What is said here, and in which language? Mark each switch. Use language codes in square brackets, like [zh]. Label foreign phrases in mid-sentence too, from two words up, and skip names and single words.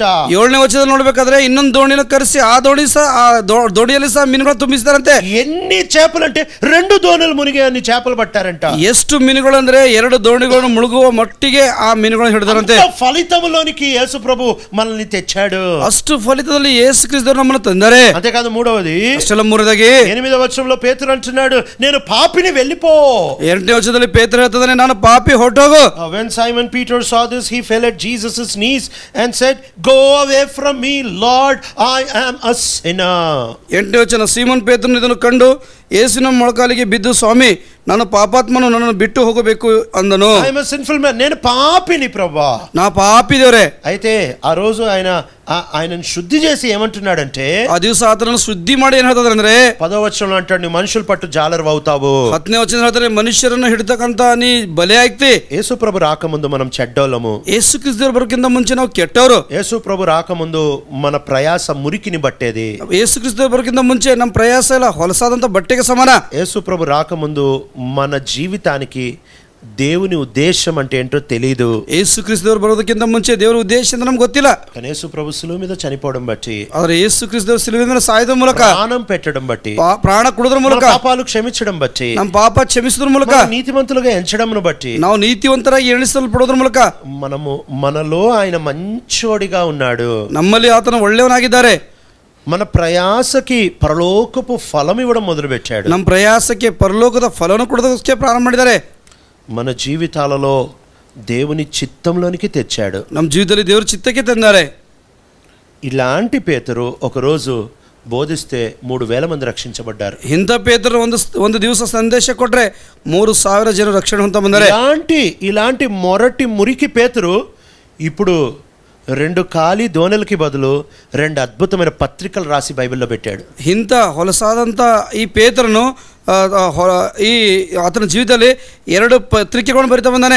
[kn] 7ನೇ ವಚನದಲ್ಲಿ ನೋಡ್ಬೇಕಾದ್ರೆ ಇನ್ನೊಂದು ದೋಣಿನ ಕರೆಸಿ ಆ ದೋಣಿ ಸಹ ಆ ದೋಣಿಯಲ್ಲಿ ಸಹ ಮೀನುಗಳು ತುಂಬಿಸ್ತಾರಂತೆ. [te] ఎన్ని చేపలు అంటే 2 దోణులు మునిగే అన్ని చేపలు పట్టారంట. [kn] ಎಷ್ಟು ಮೀನುಗಳು ಅಂದ್ರೆ 2 ದೋಣಿಗಳನ್ನು ಮುಳುಗುವ ಮಟ್ಟಿಗೆ ಆ ಮೀನುಗಳನ್ನು ಹಿಡಿದಾರಂತೆ. [te] ఫలితంలోనికి యేసు ప్రభు మనల్ని తెచ్చాడు. [kn] ಅಷ್ಟು ಫಲಿತದಲ್ಲಿ ಯೇಸು ಕ್ರಿಸ್ತರು ನಮ್ಮನ್ನು ತಂದರೆ. [te] అంతేకాదు మూడవది, [kn] ಅಷ್ಟೆಲ್ಲ ಮೂರದಾಗಿ [te] 8వ వచనంలో పేతురు అంటున్నాడు, నేను పాపిని వెళ్ళిపో. [kn] 8ನೇ ವಚನದಲ್ಲಿ ಪೇತ್ರ ಹೇಳ್ತಾನೆ, ನಾನು ಪಾಪಿ ಹೊರಟೋಗು. [en] When Simon Peter saw this, he fell at Jesus' knees and said, go away from me, Lord, I am a sinner. [kn] 8ನೇ ವಚನ, ಸೀಮೋನ್ ಪೇತ್ರನು ಇದನ್ನು ಕಂಡು ಯೇಸುವಿನ ಮೊಳಕಾಲಿಗೆ ಬಿದ್ದು, ಸ್ವಾಮಿ, ನಾನು ಪಾಪಾತ್ಮನು, ನನ್ನನ್ನು ಬಿಟ್ಟು ಹೋಗಬೇಕು ಅಂದನು. [en] I am a sinful man. [te] నేను పాపిని ప్రభువా, [kn] ನಾ ಪಾಪಿ ದೇವರೇ. [te] అయితే ఆ రోజు ఆయనను శుద్ధి చేసి ఏమంటున్నాడంటే, [kn] ఆ ದಿವಸ ಆತನನ್ನು ಶುದ್ಧಿ ಮಾಡಿ ಏನ್ ಹೇಳ್ತಾರೆ ಅಂದ್ರೆ [te] 10వ వచనంలో అంటాడు, నువ్వు మనుషుల పట్టు జాలరు అవుతావు. [kn] 10ನೇ ವಚನ ಹೇಳ್ತಾರೆ, ಮನುಷ್ಯರನ್ನು ಹಿಡಿತಕ್ಕಂತ ನೀ ಬಲೆ ಆಗ್ತಿ. [te] యేసు ప్రభు రాకముందు మనం చెడ్డోళ్ళము. [kn] ಯೇಸು ಕ್ರಿಸ್ತರು ಬರೋಕ್ಕಿಂತ ಮುಂಚೆ ನಾವು ಕೆಟ್ಟವರು. [te] యేసు ప్రభు రాకముందు మన ప్రయాస మురికిని బట్టేది. [kn] ಯೇಸು ಕ್ರಿಸ್ತರು ಬರೋಕ್ಕಿಂತ ಮುಂಚೆ ನಮ್ಮ ಪ್ರಯಾಸ ಎಲ್ಲ ಹೊಲಸಾದಂತ ಬಟ್ಟೆಗೆ ಸಮಾನ. [te] యేసు ప్రభు రాకముందు మన జీవితానికి దేవుని ఉద్దేశం అంటే ఏంటో తెలియదు. [kn] ಯೇಸು ಕ್ರಿಸ್ತರು ಬರೋದಕ್ಕಿಂತ ಮುಂಚೆ ದೇವರ ಉದ್ದೇಶ ಅಂತ ನಮ್ಗೆ ಗೊತ್ತಿಲ್ಲ. [te] కానీ యేసు ప్రభు శిలువ మీద చనిపోవడం బట్టి, [kn] ಆದ್ರೆ ಯೇಸು ಕ್ರಿಸ್ತರು ಶಿಲುಬೆ ಮೇಲೆ ಸಾಯೋದ್ರ ಮೂಲಕ, [te] ప్రాణం పెట్టడం బట్టి, [kn] ಪ್ರಾಣ ಕೊಡೋದ್ರ ಮೂಲಕ, [te] పాపాలు క్షమించడం బట్టి, [kn] ನಮ್ಮ ಪಾಪ ಕ್ಷಮಿಸೋದ್ರ ಮೂಲಕ, [te] నీతిమంతులుగా ఎంచడంను బట్టి, [kn] ನಾವು ನೀತಿವಂತರಾಗಿ ಎಣಿಸಲ್ಪಡೋದ್ರ ಮೂಲಕ [te] మనలో ఆయన మంచోడిగా ఉన్నాడు. [kn] ನಮ್ಮಲ್ಲಿ ಆತನ ಒಳ್ಳೆಯವನಾಗಿದ್ದಾರೆ. [te] మన ప్రయాసకి పరలోకపు ఫలం ఇవ్వడం మొదలు పెట్టాడు. [kn] ನಮ್ಮ ಪ್ರಯಾಸಕ್ಕೆ ಪರಲೋಕದ ಫಲವನ್ನು ಕೊಡೋದಕ್ಕೆ ಪ್ರಾರಂಭ ಮಾಡಿದ್ದಾರೆ. [te] మన జీవితాలలో దేవుని చిత్తంలోనికి తెచ్చాడు. [kn] ನಮ್ಮ ಜೀವಿತದಲ್ಲಿ ದೇವರ ಚಿತ್ತಕ್ಕೆ ತಂದಾರೆ. [te] ఇలాంటి పేతురు ఒకరోజు బోధిస్తే 3000 మంది రక్షించబడ్డారు. [kn] ಇಂಥ ಪೇತ್ರರು ಒಂದು ದಿವಸ ಸಂದೇಶ ಕೊಟ್ರೆ 3000 ಜನ ರಕ್ಷಣೆ ಹೊಂದ ಬಂದರೆ. [te] ఇలాంటి మొరటి మురికి పేతురు ఇప్పుడు 2 ఖాళీ దోణలకి బదులు 2 అద్భుతమైన పత్రికలు రాసి బైబిల్లో పెట్టాడు. [kn] ಇಂಥ ಹೊಲಸಾದಂಥ ಈ ಪೇತ್ರನು [te] ఈ అతని జీవితంలో 2 పత్రికలను బరితా ಬಂದಾನೆ.